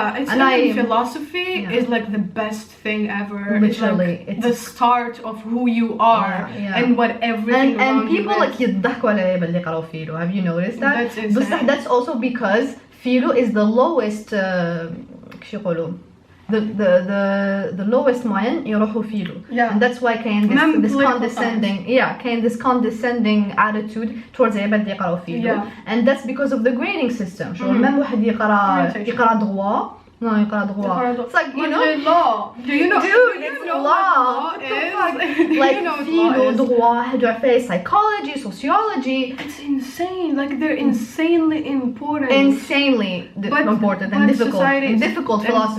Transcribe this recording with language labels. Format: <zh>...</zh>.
<en>It's like philosophy is like the best thing ever. Literally, it's the start of who you are and what everything and people like</en> <ar>يضحكوا على اللي قراوا فيلو.</ar> <en>Have you noticed that? That's insane. But that's also because فيلو is the lowest</en> <ar>كش يقولوا</ar> <en>the lowest</en> <ar>ماين يروحوا فيلو.</ar> <en>And that's why</en> <ar>كاين</ar> <en>this condescending كاين this condescending attitude towards</en> <ar>العباد اللي يقراو فيلو.</ar> <en>And that's because of the grading system.</en> <ar>شو</ar> <fr>même</fr> <ar>واحد يقرا droit. No, يقرا droit.</ar> <en>It's like, you know, law. Do you know? Dude, it's law. Is? Like, philo, droit,</en> <ar>هادو عفاية</ar> <en>psychology, sociology. It's insane. Like, they're insanely important. Insanely important and difficult. And difficult philosophy.</en>